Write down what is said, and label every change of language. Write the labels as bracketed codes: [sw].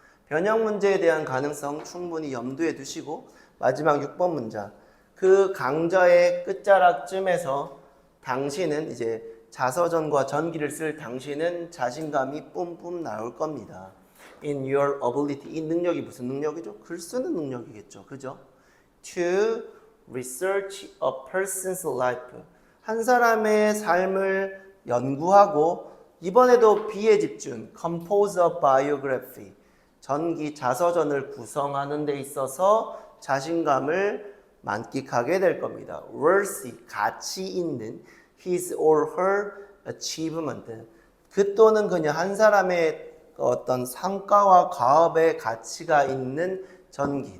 [ko] 변형 문제에 대한 가능성 충분히 염두에 두시고 마지막 6번 문장. 그 강좌의 끝자락쯤에서 당신은 이제 자서전과 전기를 쓸 당신은 자신감이 뿜뿜 나올 겁니다. [en] In your ability. [ko] 이 능력이 무슨 능력이죠? 글 쓰는 능력이겠죠. 그죠? [en] To research a person's life. [ko] 한 사람의 삶을 연구하고 이번에도 B에 집중. [en] Compose a biography. [ko] 전기 자서전을 구성하는 데 있어서 자신감을 만끽하게 될 겁니다. [en] worthy. [ko] 가치 있는 [en] his or her achievement. [ko] 그 또는 그녀 한 사람의 어떤 성과와 과업의 가치가 있는 전기.